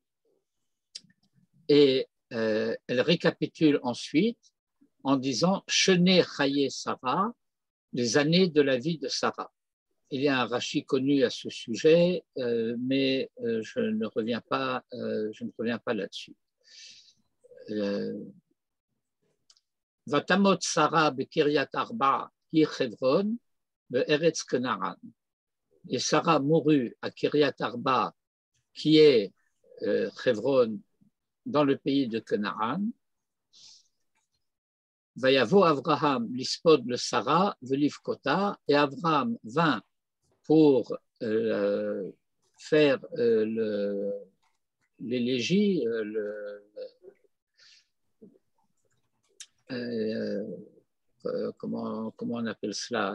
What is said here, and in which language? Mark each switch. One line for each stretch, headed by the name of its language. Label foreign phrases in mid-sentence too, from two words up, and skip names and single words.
French: Et elle récapitule ensuite en disant
Hebrew: שני חיי שרה,
French: les années de la vie de Sarah. Il y a un Rashi connu à ce sujet, mais je ne reviens pas là-dessus.
Hebrew: ותמת שרה בקרית ארבע היא חברון בארץ כנען.
French: Et Sarah mourut à Kiryat Arba, qui est Hebron, dans le pays de Canaan.
Hebrew: ויבא אברהם לספד לשרה ולבכתה,
French: et Avraham vint pour faire l'élégie, comment on appelle cela,